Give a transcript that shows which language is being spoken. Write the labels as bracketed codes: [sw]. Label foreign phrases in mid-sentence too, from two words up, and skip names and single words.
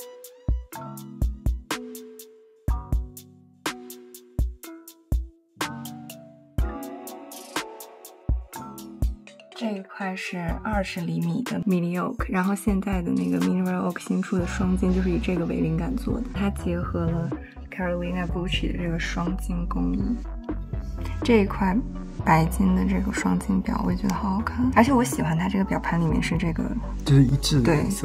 [zh] 這一塊是20厘米的 Mini Oak， 然後現在的那個 Mineral Oak 新出的雙金就是以這個為靈感做的，它結合了 Carolina Bucci 的這個雙金工藝。這一塊白金的這個雙金表，我也覺得好好看，而且我喜歡它這個表盤裡面是這個，就是一致的顏色。